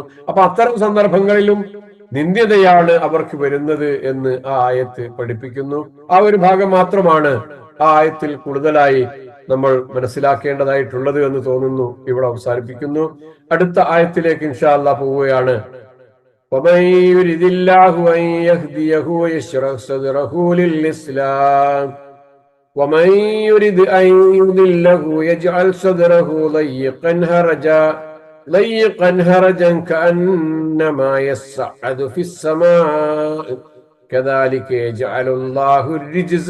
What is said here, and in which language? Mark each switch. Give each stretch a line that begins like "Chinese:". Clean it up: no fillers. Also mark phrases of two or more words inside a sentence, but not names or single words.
Malayalam: അപ്പൊ അത്തരം സന്ദർഭങ്ങളിലും നിന്ദ്യതയാണ് അവർക്ക് വരുന്നത് എന്ന് ആ ആയത്ത് പഠിപ്പിക്കുന്നു. ആ ഒരു ഭാഗം മാത്രമാണ് ആ ആയത്തിൽ കൂടുതലായി നമ്മൾ മനസ്സിലാക്കേണ്ടതായിട്ടുള്ളത് എന്ന് തോന്നുന്നു. ഇവിടെ അവസാനിപ്പിക്കുന്നു. അടുത്ത ആയത്തിലേക്ക്
Arabic: إن شاء الله
Malayalam: പോവുകയാണ്.
Arabic: وَمَن يُرِدِ اللَّهُ أَن يَهْدِيَهُ يَشْرَحْ صَدْرَهُ لِلْإِسْلَامِ وَمَن يُرِدْ أَن يُضِلَّهُ يَجْعَلْ صَدْرَهُ ضَيِّقًا هَرَجًا كَأَنَّمَا يَصَّعَّدُ فِي السَّمَاءِ كَذَلِكَ يَجْعَلُ اللَّهُ الرِّجْزَ